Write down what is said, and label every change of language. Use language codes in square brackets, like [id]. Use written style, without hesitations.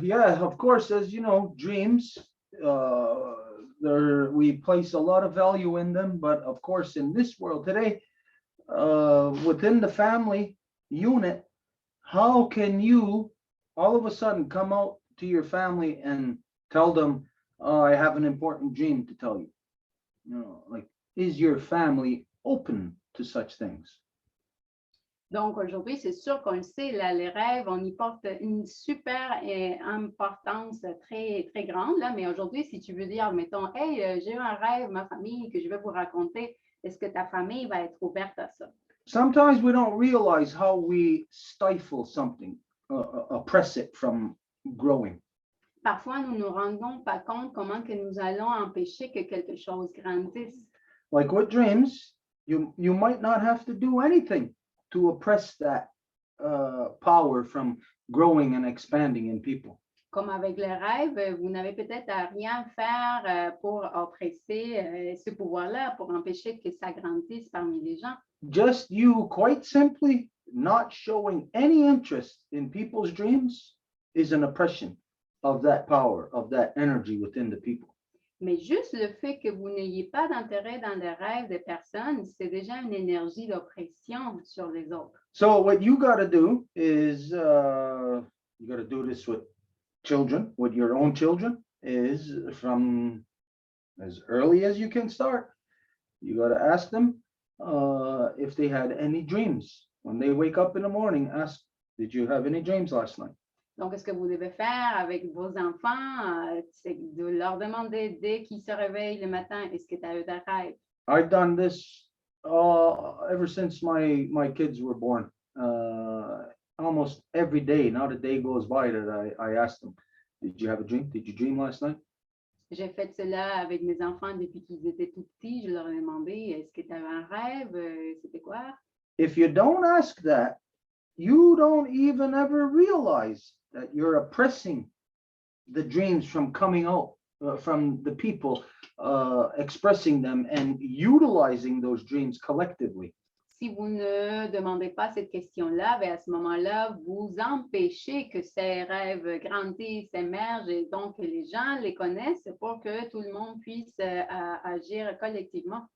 [en] Yeah, of course, as you know, dreams, we place a lot of value in them, but of course, in this world today, within the family unit, how can you all of a sudden come out to your family and tell them, I have an important dream to tell you? Like, is your family open to such things? [fr] Donc, aujourd'hui, c'est sûr qu'on le sait, là, les rêves, on y porte une super importance très, très grande, là, mais aujourd'hui, si tu veux dire, mettons, hey, j'ai eu un rêve, ma famille, que je vais vous raconter, est-ce que ta famille va être ouverte à ça? [en] Sometimes we don't realize how we stifle something, oppress it from growing. [fr] Parfois, nous ne nous rendons pas compte comment que nous allons empêcher que quelque chose grandisse. [en] Like with dreams, you might not have to do anything to oppress that power from growing and expanding in people. [fr] Comme avec les rêves, vous n'avez peut-être à rien faire pour oppresser ce pouvoir-là, pour empêcher que ça grandisse parmi les gens. [en] Just you quite simply not showing any interest in people's dreams is an oppression of that power, of that energy within the people. [fr] Mais juste le fait que vous n'ayez pas d'intérêt dans les rêves des personnes, c'est déjà une énergie d'oppression sur les autres. [en] So what you got to do is, you got to do this with children, with your own children, is from as early as you can start. You got to ask them if they had any dreams. When they wake up in the morning, ask, did you have any dreams last night? [fr] Donc, ce que vous devez faire avec vos enfants, c'est de leur demander dès qu'ils se réveillent le matin, est-ce que tu as eu des rêves? [en] I've done this ever since my kids were born. Almost every day, not a day goes by that I ask them, did you have a dream? Did you dream last night? [fr] J'ai fait cela avec mes enfants depuis qu'ils étaient tout petits. Je leur ai demandé, est-ce que tu avais un rêve? C'était quoi? [en] If you don't ask that, you don't even ever realize that you're oppressing the dreams from coming out from the people, expressing them and utilizing those dreams collectively. [fr] Si vous ne demandez pas cette question-là, à ce moment-là, vous empêchez que ces rêves grandissent, émergent et donc que les gens les connaissent pour que tout le monde puisse agir collectivement.